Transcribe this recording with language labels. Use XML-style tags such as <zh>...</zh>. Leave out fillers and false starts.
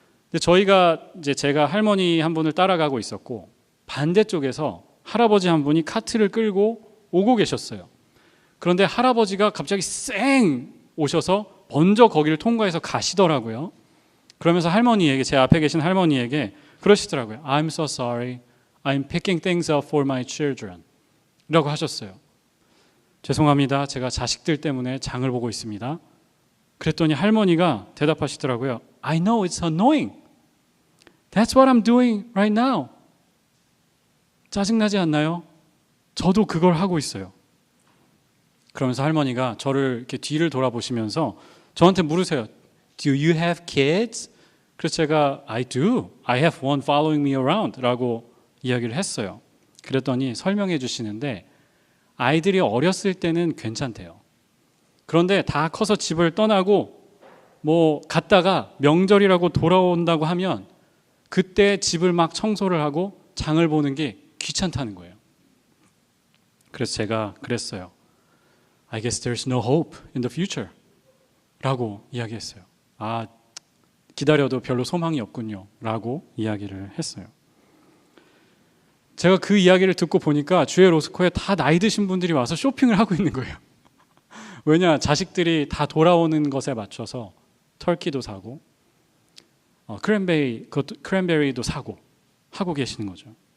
<ko>근데 제가 할머니 한 분을 따라가고 있었고 반대쪽에서 할아버지 한 분이 카트를 끌고 오고 계셨어요. 그런데 할아버지가 갑자기 쌩 오셔서 먼저 거기를 통과해서 가시더라고요. 그러면서 할머니에게 제 앞에 계신 할머니에게 그러시더라고요.</ko> <en>I'm so sorry. I'm picking things up for my children.</en> <ko>라고 하셨어요. 죄송합니다. 제가 자식들 때문에 장을 보고 있습니다. 그랬더니 할머니가 대답하시더라고요.</ko> <en>I know it's annoying. That's what I'm doing right now.</en> <ko>짜증나지 않나요? 저도 그걸 하고 있어요. 그러면서 할머니가 저를 이렇게 뒤를 돌아보시면서 저한테 물으세요.</ko> <en>Do you have kids?</en> <ko>그래서 제가</ko> <en>I do. I have one following me around</en> <ko>라고 이야기를 했어요. 그랬더니 설명해 주시는데 아이들이 어렸을 때는 괜찮대요. 그런데 다 커서 집을 떠나고 뭐 갔다가 명절이라고 돌아온다고 하면 그때 집을 막 청소를 하고 장을 보는 게 귀찮다는 거예요. 그래서 제가 그랬어요.</ko> <en>I guess there's no hope in the future</en> <ko>라고 이야기했어요. 아, 기다려도 별로 소망이 없군요 라고 이야기를 했어요. 제가 그 이야기를 듣고 보니까 주의 로스코에 다 나이 드신 분들이 와서 쇼핑을 하고 있는 거예요. 왜냐, 자식들이 다 돌아오는 것에 맞춰서 터키도 사고 크랜베리도 사고 하고 계시는 거죠.</ko>